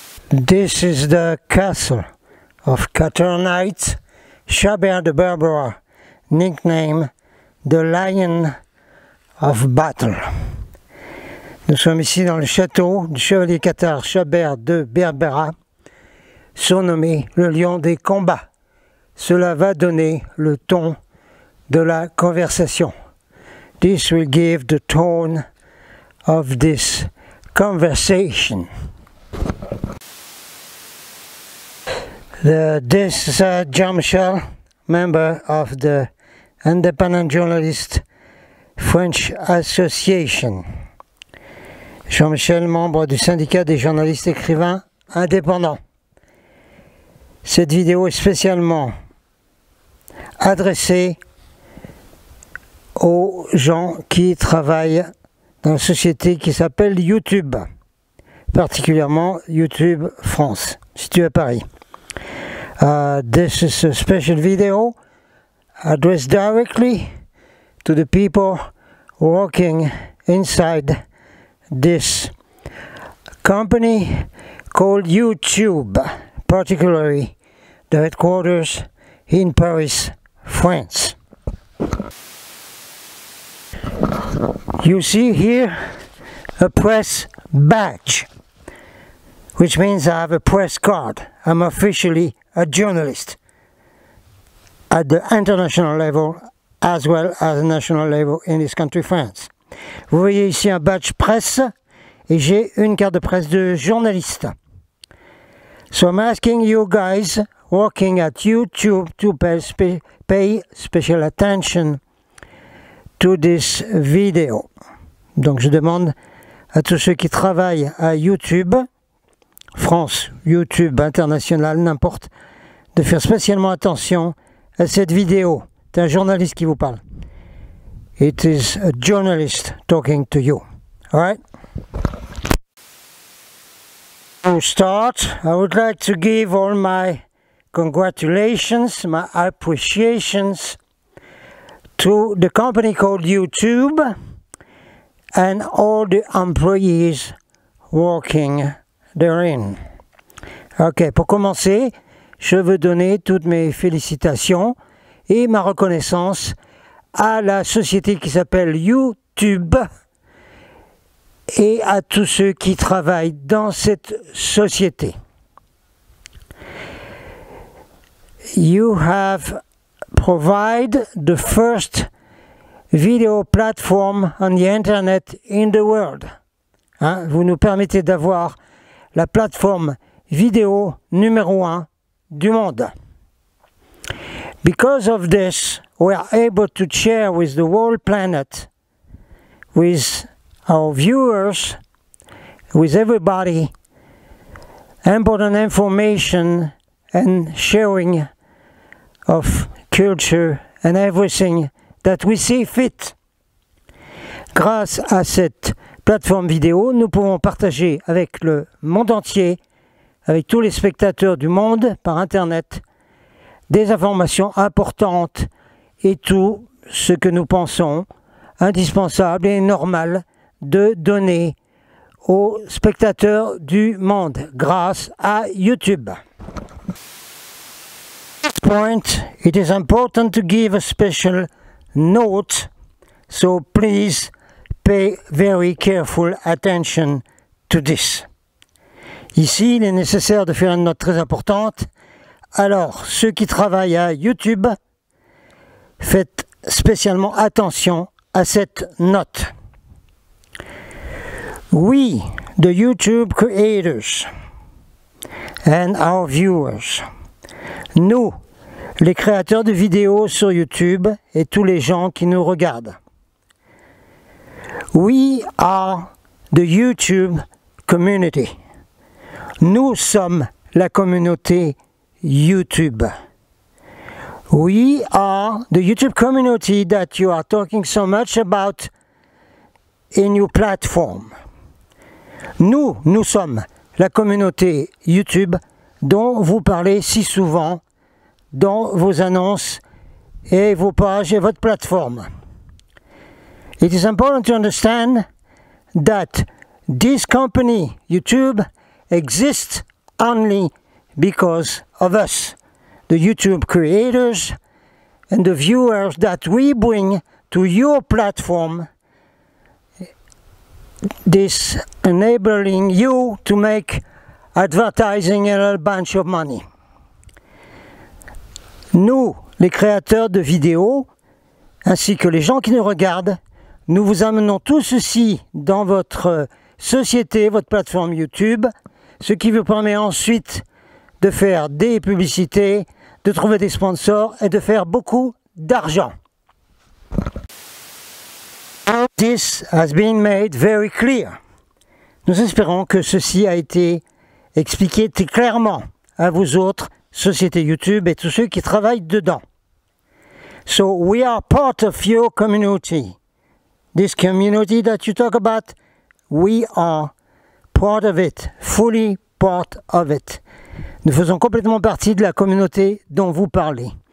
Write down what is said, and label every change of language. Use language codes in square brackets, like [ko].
[en] This is the castle of Caternight, Chabert de Berbera, nickname the Lion of Battle. [fr] Nous sommes ici dans le château du chevalier cathare Chabert de Berbera, surnommé le lion des combats. Cela va donner le ton de la conversation. [en] This will give the tone of this conversation. This is Jean-Michel, member of the Independent Journalist French Association. [fr] Jean-Michel, membre du syndicat des journalistes écrivains indépendants. Cette vidéo est spécialement adressée aux gens qui travaillent dans la société qui s'appelle YouTube, particulièrement YouTube France, située à Paris. [en] This is a special video addressed directly to the people working inside this company called YouTube, particularly the headquarters in Paris, France. You see here a press badge, which means I have a press card. I'm officially a journalist at the international level as well as national level in this country, France. [fr] Vous voyez ici un badge presse et j'ai une carte de presse de journaliste. [en] So I'm asking you guys working at YouTube to pay special attention to this video. [fr] Donc je demande à tous ceux qui travaillent à YouTube, France, YouTube, international, n'importe, de faire spécialement attention à cette vidéo. C'est un journaliste qui vous parle. [en] It is a journalist talking to you. All right? To start, I would like to give all my congratulations, my appreciations to the company called YouTube and all the employees working therein. [fr] Ok, pour commencer, je veux donner toutes mes félicitations et ma reconnaissance à la société qui s'appelle YouTube et à tous ceux qui travaillent dans cette société. [en] You have provided the first video platform on the internet in the world. [fr] Hein, vous nous permettez d'avoir la plateforme vidéo numéro 1 du monde. [en] Because of this, we are able to share with the whole planet, with our viewers, with everybody, important information and sharing of culture and everything that we see fit. [fr] Grâce à cette plateforme vidéo, nous pouvons partager avec le monde entier, avec tous les spectateurs du monde par Internet, des informations importantes et tout ce que nous pensons indispensable et normal de donner aux spectateurs du monde grâce à YouTube. [en] Point, it is important to give a special note, so please pay very careful attention to this. [fr] Ici, il est nécessaire de faire une note très importante. Alors, ceux qui travaillent à YouTube, faites spécialement attention à cette note. [en] We, the YouTube creators and our viewers, [fr] nous, les créateurs de vidéos sur YouTube et tous les gens qui nous regardent. [en] We are the YouTube community. [fr] Nous sommes la communauté YouTube. [en] We are the YouTube community that you are talking so much about in your platform. [fr] Nous sommes la communauté YouTube dont vous parlez si souvent dans vos annonces et vos pages et votre plateforme. [en] It is important to understand that this company, YouTube, exists only because of us, the YouTube creators and the viewers that we bring to your platform, this enabling you to make advertising a little bunch of money. [fr] Nous, les créateurs de vidéos, ainsi que les gens qui nous regardent, nous vous amenons tout ceci dans votre société, votre plateforme YouTube, ce qui vous permet ensuite de faire des publicités, de trouver des sponsors et de faire beaucoup d'argent. [en] This has been made very clear. [fr] Nous espérons que ceci a été expliqué très clairement à vous autres sociétés YouTube et tous ceux qui travaillent dedans. [en] So we are part of your community. This community that you talk about, we are part of it, fully part of it. [fr] Nous faisons complètement partie de la communauté dont vous parlez.